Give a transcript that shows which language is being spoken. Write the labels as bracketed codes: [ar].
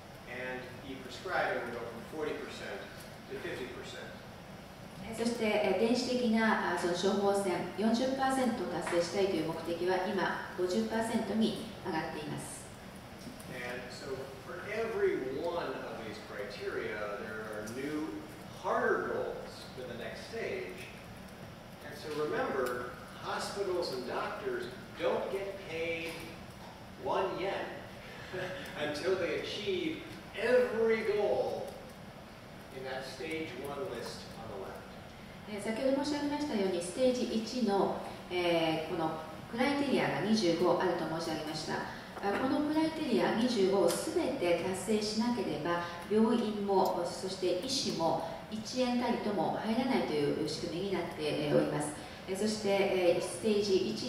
[en] And e-prescribing will go from 40% to 50%. [ja] そして電子的なその処方箋 40% 達成したいという目的は今 50% に上がっています。 [en] And so for every one of these criteria, there are new, harder goals for the next stage. And so remember, hospitals and doctors don't get paid 1 yen until they achieve every goal in that stage 1 list on the left. [ja] 先ほど申し上げましたように、ステージ1の、このクライテリアが25あると申し上げました。このクライテリア25をすべて達成しなければ、病院もそして医師も1円たりとも入らないという仕組みになっております。そしてステージ1